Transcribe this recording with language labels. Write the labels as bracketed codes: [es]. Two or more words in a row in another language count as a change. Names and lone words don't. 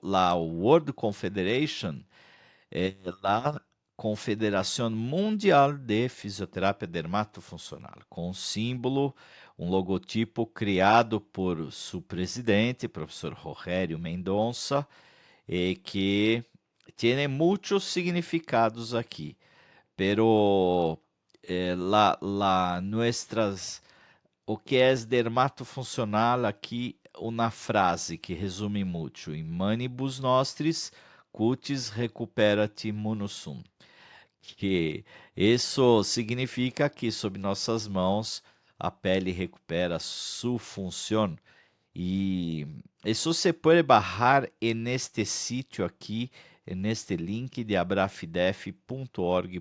[pt] a World Confederation, a Confederação Mundial de Fisioterapia Dermatofuncional, com um símbolo, um logotipo criado por seu presidente, professor Rogério Mendonça, que tem muitos significados aqui, pero o que é dermatofuncional aqui, uma frase que resume muito: [la] in manibus nostris cutis recuperat munusum. [pt] Que isso significa que sob nossas mãos a pele recupera sua função. E isso se pode bajar neste sítio aqui, neste link de abrafidef.org.br.